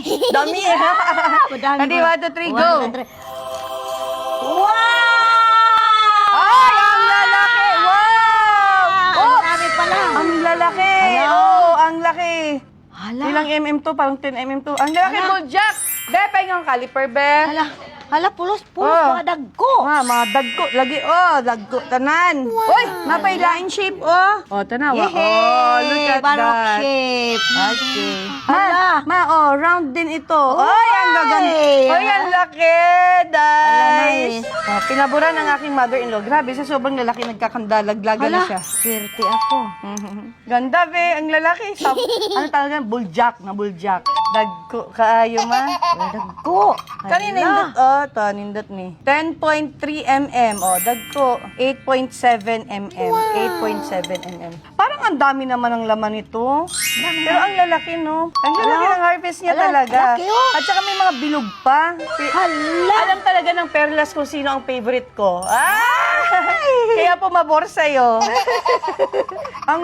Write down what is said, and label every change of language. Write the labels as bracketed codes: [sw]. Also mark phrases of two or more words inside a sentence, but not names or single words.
[tl] Dami eh! Ready, 1, 2, 3, go! 1, 2, 3. Wow! Ay, ang lalaki! Wow! Ang dami pala. Ang lalaki! Hala. Ang laki! Hala. Ilang mm to? Parang 10 mm to. Ang lalaki, Hala. Buljak! [ceb] Be, pahingang caliper, be. Hala, pulos, mga dagko. Mga dagko. Lagi, dagko. Tanan. Uy, napailain shape, tanawa. [en] Look at Barok that. shape. Okay. [tl] Hala. Round din ito. Ay, ang gaganda. Ay, ang laki, guys. Nice. Pinaburan ng aking mother-in-law. Grabe, sa sobrang lalaki, nagkakandalaglagan na siya. Swerte ako. Ganda, be. Ang lalaki. Ano talaga? Buljak. [ceb] Dagko. Kaayo, ma. Dagko. Kanina nindot ni. 10.3 mm. Dagko. 8.7 mm. 8.7 mm. [tl] Parang ang dami naman ang laman nito. Pero ang lalaki, no? Ang lalaki ng harvest niya talaga. Laki, oh. At saka may mga bilog pa. Hala. Alam talaga ng perlas kung sino ang favorite ko. Kaya pumabor sa'yo. Ang lalaki.